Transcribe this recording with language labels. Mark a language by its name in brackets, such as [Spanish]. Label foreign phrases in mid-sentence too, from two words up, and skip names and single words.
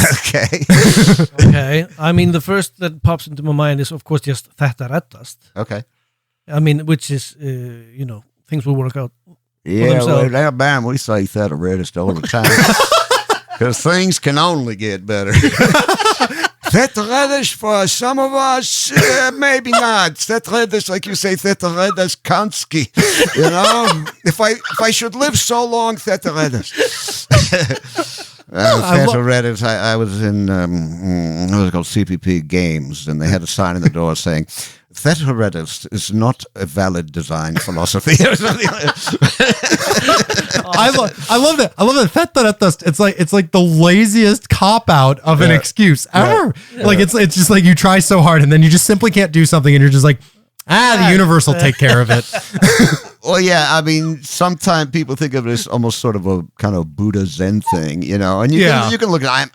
[English] Okay. Okay. I mean, the first that pops into my mind is, of course, just [Icelandic] Þetta reddast. [English] Okay. I mean, which is, things will work out. Yeah, well, in Alabama, we say [Icelandic] Þetta reddast [English] all the time. Because things can only get better. [Icelandic] Þetta reddast [English] for some of us, maybe not. [Icelandic] Þetta reddast, [English] like you say, [Icelandic] Þetta reddast kanski. [English] You know, if I should live so long, [Icelandic] Þetta reddast. Þetta reddast. [English] I was in what was it called, CPP Games, and they had a sign in the door saying, [Icelandic] Þetta reddast [English] is not a valid design philosophy. Or something like that. I love that. I love that. [Icelandic] Þetta reddast. [English] It's like the laziest cop out of an excuse ever. Yeah. Like it's just like you try so hard and then you just simply can't do something and you're just like, the universe will take care of it. Well, yeah, I mean, sometimes people think of it as almost sort of a kind of Buddha Zen thing, you know, and you can look at it.